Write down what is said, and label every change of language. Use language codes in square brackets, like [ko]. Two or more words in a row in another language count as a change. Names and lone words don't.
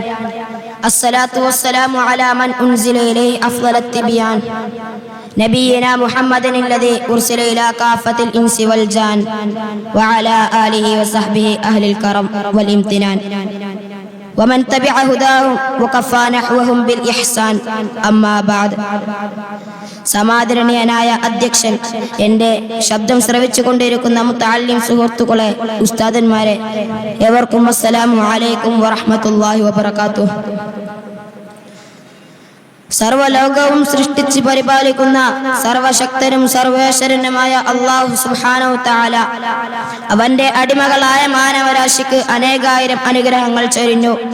[ar] الصلاة والسلام على من أنزل إليه أفضل التبيان نبينا محمد الذي أرسل إلى كافة الإنس والجان وعلى آله وصحبه أهل الكرم والامتنان ومن تبع هداهم وكفى نحوهم بالإحسان أما بعد. [ml] സമാദരണീയനായ അധ്യക്ഷൻ, എൻ്റെ ശബ്ദം ശ്രവിച്ചു കൊണ്ടിരിക്കുന്ന മുത്തഅല്ലിം സുഹൃത്തുക്കളെ, ഉസ്താദന്മാരെ, ഏവർക്കും [ar] السلام عليكم ورحمة الله وبركاته. [ml] സർവലോകവും സൃഷ്ടിച്ച് പരിപാലിക്കുന്ന സർവശക്തനും സർവേശ്വരനുമായ [ar] الله سبحانه وتعالى [ml] അവന്റെ അടിമകളായ മാനവരാശിക്ക് അനേകായിരം അനുഗ്രഹങ്ങൾ ചൊരിഞ്ഞു.